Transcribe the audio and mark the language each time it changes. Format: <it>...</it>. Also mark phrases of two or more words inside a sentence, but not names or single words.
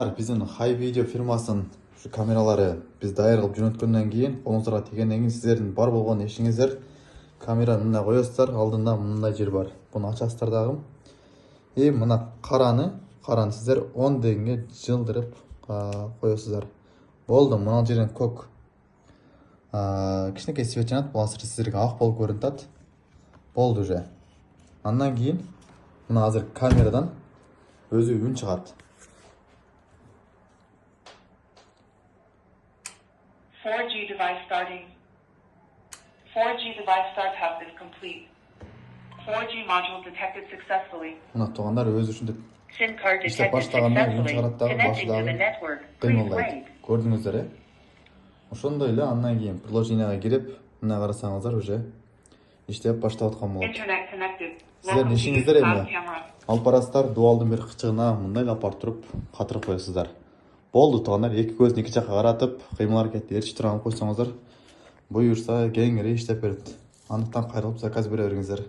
<ky>Біздің High Video фирмасының камералары біз дайыр қылып жөнөткөндөн кийин, колуңуздарга тийгенден кийин сиздердин бар болгон ишиңиздер камераны мына коесуздар, алдында мындай жер бар. Буну ачасыздар дагы. Мына караны сиздер 10 дегенге жылдырып коесуздар. Болду, мына жерден көк кичинекей свет жанат, бул азыр сиздерге ак болуп көрүнүп атат. Болду уже. Андан кийин мына азыр камерадан өзү үн чыгат.</ky> <en>4G device starting. 4G device startup is complete. 4G module detected successfully.</en> <ky>Мына тугандар өзү ушинтип</ky> <en>SIM card</en> <ky>иштеп</ky> <en>detected</en> <ky>баштаганда үн</ky> <en>successfully.</en> <ky>чыгарат дагы, башы</ky> <en>Connecting to the</en> <ky>дагы</ky> <en>network. Please</en> <ky>кыймылдайт.</ky> <en>wait.</en> <ky>Көрдүңүздөр, Ошондой эле андан кийин приложенияга кирип, мына карасаңыздар уже иштеп баштап аткан болот.</ky> <en>Internet connected.</en> <ky>Сиздердин ишиңиздер эми алып барасыздар, дуалдын бир кычыгына мындай алып барып туруп катырып коесуздар. Болду туугандар, эки көзүн эки жакка каратып, кыймыл аракетти эрчи турган койсоңуздар, буюрса кеңири иштеп берет. Андыктан кайрылып заказ бере бериңиздер.</ky>